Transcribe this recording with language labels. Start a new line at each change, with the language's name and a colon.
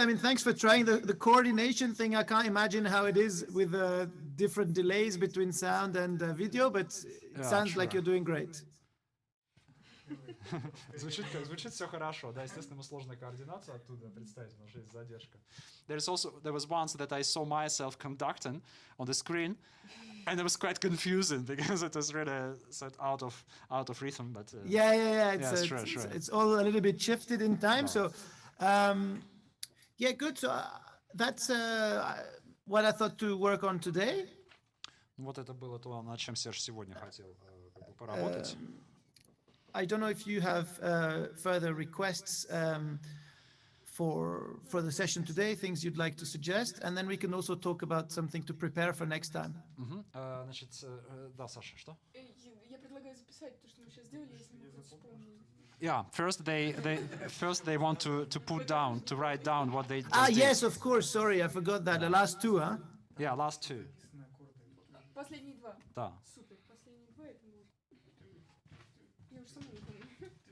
English: I mean, thanks for trying the coordination thing. I can't imagine how it is with different delays between sound and video, but it Yeah, sounds like sure. you're doing great.
Russian: Звучит все хорошо, да, естественно, ему сложно координацию оттуда представить, потому что есть задержка.
English: There was once that I saw myself conducting on the screen, and it was quite confusing because it was really sort out of rhythm. But Yeah. It's all a little bit shifted in time. So, yeah, good. So that's what I thought to work on today.
Russian: Вот это было то, над чем Серж сегодня хотел как бы поработать.
English: I don't know if you have further requests for the session today, things you'd like to suggest, and then we can also talk about something to prepare for next time.
Russian: Значит, да, Саша, что? Я предлагаю записать то, что мы сейчас сделали, если мы хоть вспомним.
English: Yeah, first they want to write down what they just did. Yes, of course. Sorry, I forgot that. The last two, huh? Yeah, last two.
Russian: Последние два. Да. Супер. Последние два это будет. Я уже сама не помню.